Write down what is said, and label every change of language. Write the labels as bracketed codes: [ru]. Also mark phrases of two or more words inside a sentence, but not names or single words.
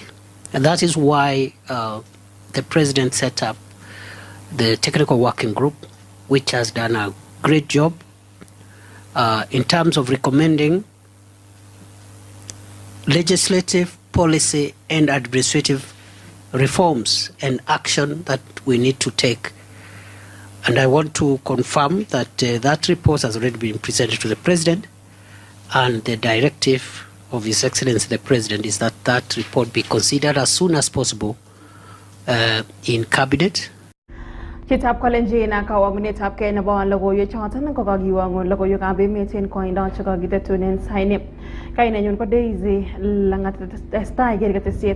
[en] And that is why the president set up the technical working group, which has done a great job in terms of recommending legislative, policy, and administrative reforms and action that we need to take. And I want to confirm that that report has already been presented to the president, and the directive of His Excellency the President is that that report be considered as soon as possible in cabinet. [kln] Kitab Kalenji na kawagunetab kay na bawan logoiywek choton ko kagiwangon logoiywekab emet en koindo che kagitetunen saini. Kay Nenyon ko Daisy Langat testai gergetesiet